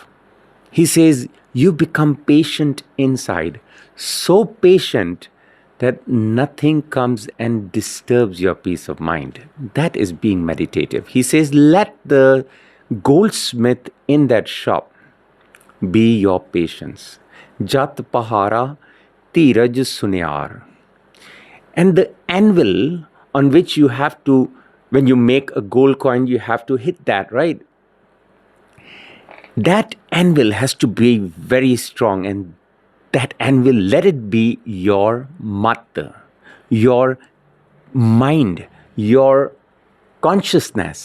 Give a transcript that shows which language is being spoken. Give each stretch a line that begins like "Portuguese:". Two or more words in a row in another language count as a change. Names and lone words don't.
English: He says, you become patient inside, so patient that nothing comes and disturbs your peace of mind. That is being meditative. He says, let the goldsmith in that shop be your patience. Jat pahara tiraj sunyar. And the anvil on which you have to, when you make a gold coin, you have to hit that, right? That anvil has to be very strong, and that anvil, let it be your mat, your mind, your consciousness.